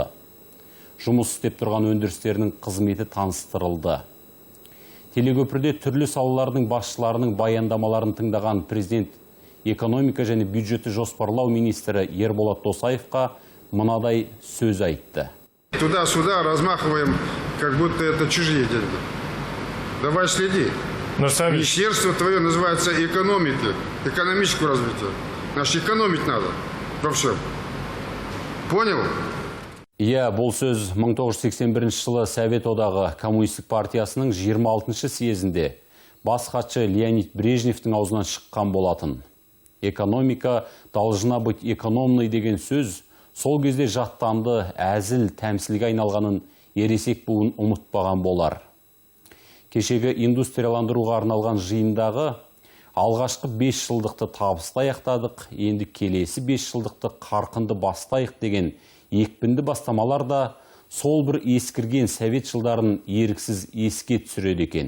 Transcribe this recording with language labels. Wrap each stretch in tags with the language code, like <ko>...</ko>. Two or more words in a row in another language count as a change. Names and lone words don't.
<kk>Жұмыс істеп тұрған өндірістерінің қызметі таныстырылды. Телекөпірде түрлі салалардың басшыларының баяндамаларын тыңдаған президент экономика және бюджетті жоспарлау министрі Ерболат Досаевқа мынадай сөз айтты.</kk> <ru>Туда-сюда размахиваем, как будто это чужие деньги. Давай следи. Министерство твое называется экономика, экономическое развитие. Значит, экономить надо во всем. Понял?</ru> <kk>Иә, бұл сөз 1981 жылы Совет одағы Коммунистік партиясының 26-шы съезінде бас хатшы Леонид Брежневтің аузынан шыққан болатын.</kk> <ru>Экономика должна быть экономной</ru> <kk>деген сөз сол кезде жаттанды, әзіл, тәмсілге айналғанын ересек буын ұмытпаған болар. Кешегі индустрияландыруға арналған жиындағы алғашқы 5 жылдықты табысты аяқтадық, енді келесі 5 жылдықты қарқынды бастайық деген екпінді бастамалар да сол бір ескірген совет жылдарын еріксіз еске түсіреді екен.</kk>